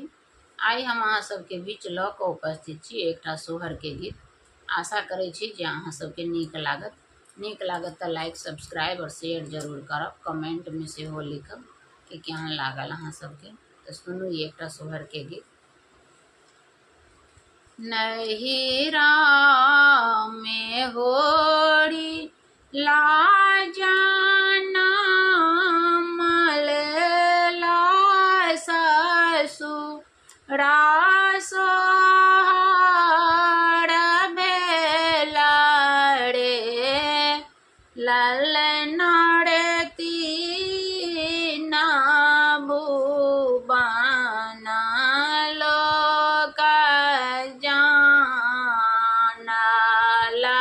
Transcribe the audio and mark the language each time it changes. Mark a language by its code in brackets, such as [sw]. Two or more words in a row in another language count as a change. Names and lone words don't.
[mai] आइ हम अहाँ सबके बीच लऽ कऽ उपस्थित छी एकटा सोहर के गीत। आशा करै छी जे अहाँ सबके नीक लागत तऽ [en] like subscribe [mai] और शेयर जरूर करब। कमेंट में सेहो लिखब कि केहन लागल अहाँ सबके। तऽ सुनू ई एकटा सोहर के गीत। नहिरा में होरी लाजना मलला ससुरा सोहर भेला रे ललना रे तीना भुवन लोक जानल